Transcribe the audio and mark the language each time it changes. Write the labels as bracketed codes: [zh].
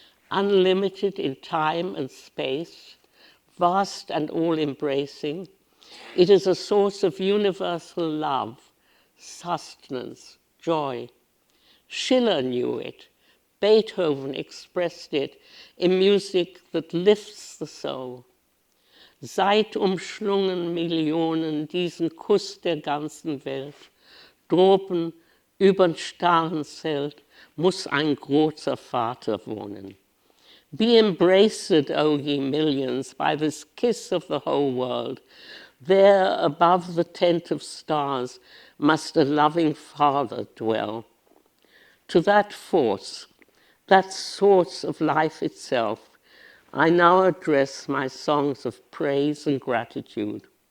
[en] Unlimited in time and space, vast and all-embracing, it is a source of universal love, sustenance, joy. Schiller knew it. Beethoven expressed it in music that lifts the soul. [de] Seit umschlungen Millionen diesen Kuss der ganzen Welt, droben übern starren Zelt muss ein großer Vater wohnen. [en] Be embraced, O ye millions, by this kiss of the whole world. There, above the tent of stars, must a loving Father dwell. To that force, that source of life itself, I now address my songs of praise and gratitude.